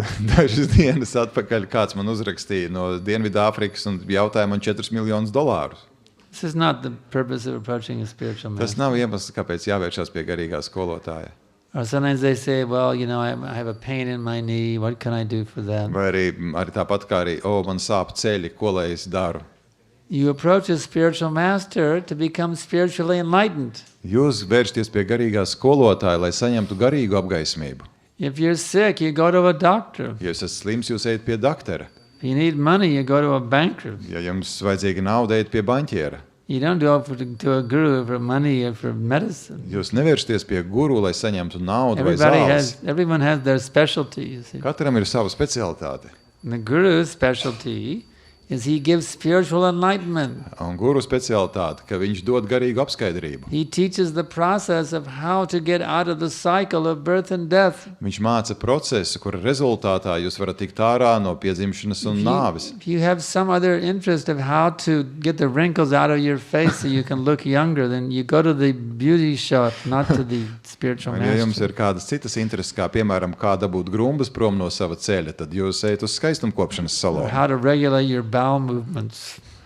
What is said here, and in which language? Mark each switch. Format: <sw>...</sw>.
<lv>Dažas dienas atpakaļ kāds man uzrakstīja no Dienvidāfrikas un jautāja man $4 miljonus.</lv> <en>This is not the purpose of approaching a spiritual</en> <lv>Tas</lv> <en>master.</en> <lv>nav iemesls, kāpēc jāvēršas pie garīgā skolotāja.</lv> <en>Or sometimes they say, well, you know, I have a pain in my knee. What can I do for that?</en> <lv>Vai arī tāpat kā arī, man sāp ceļi, ko lai es daru?</lv> <en>You approach a spiritual master to become spiritually enlightened.</en> <lv>Jūs vēršaties pie garīgā skolotāja, lai saņemtu garīgu apgaismību.</lv> <en>If you're sick, you go to a doctor.</en> <lv>Ja jūs esat slims, jūs ejat pie daktera.</lv> <en>If you need money, you go to a banker.</en> <lv>Ja jums vajadzīga nauda, ejat pie baņķiera.</lv> <en>You don't go to a guru for money or for medicine.</en> <lv>Jūs nevēršaties pie guru, lai saņemtu naudu vai zāles.</lv> <en>Everyone has their specialty, you see.</en> <lv>Katram ir sava specialitāte.</lv> <en>And the guru's specialty is he gives spiritual enlightenment.</en> <lv>Un guru specialitāte, ka viņš dod garīgu apskaidrību.</lv> <en>He teaches the process of how to get out of the cycle of birth and death.</en> <lv>Viņš māca procesu, kura rezultātā jūs varat tikt ārā no piedzimšanas un nāves.</lv> <en>If you have some other interest of how to get the wrinkles out of your face so you can look younger, then you go to the beauty shop, not to the spiritual</en> <lv>Un, ja jums</lv> <en>master.</en> <lv>ir kādas citas intereses, kā piemēram, kā dabūt grumbas prom no sava ceļa, tad jūs ejat uz skaistumkopšanas</lv> <en>Or</en> <lv>salonu.</lv> <en>how to regulate your bowel movements.</en>